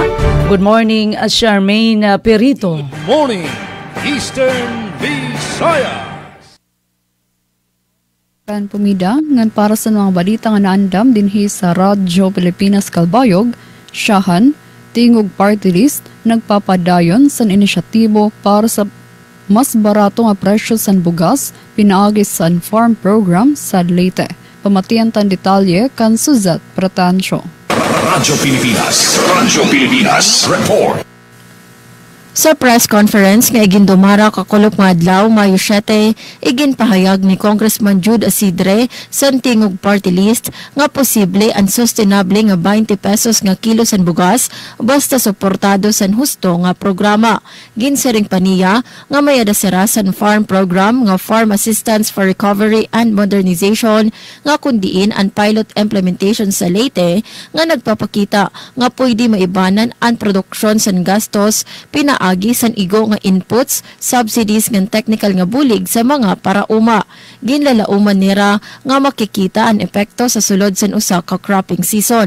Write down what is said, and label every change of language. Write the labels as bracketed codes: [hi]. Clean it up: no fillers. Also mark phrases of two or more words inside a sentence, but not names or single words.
[en] Good morning, Charmaine Perito. Good morning, Eastern Visayas. [war] Kan pumida, ngan para sa mga balita nga naandam dinhi sa Radyo Pilipinas Calbayog, siyahan, tingog party list, nagpapadayon sa inisyatibo para sa mas barato nga presyo sa bugas, pinaagi sa farm program sa Leyte. Pamatian tan detalye kan Suzat Pratancio. Radyo Pilipinas. Radyo Pilipinas. Report. Sa [en] press conference [war] nga igindumara kakulop nga adlaw Mayo 7, iginpahayag ni Congressman Jude Asidre sa tingog party list nga posible ang sustainable nga 20 pesos nga kilo san bugas basta suportado san husto nga programa. Ginsaring paniya nga may adasara san farm program nga Farm Assistance for Recovery and Modernization nga kundiin ang [en] pilot implementation [war] sa Leyte nga nagpapakita nga pwede maibanan ang produksyon san gastos pinaagi san igo nga inputs, subsidies ng technical nga bulig sa mga parauma. Ginlalauman nira nga makikita ang epekto sa sulod san usa ka [en] cropping season.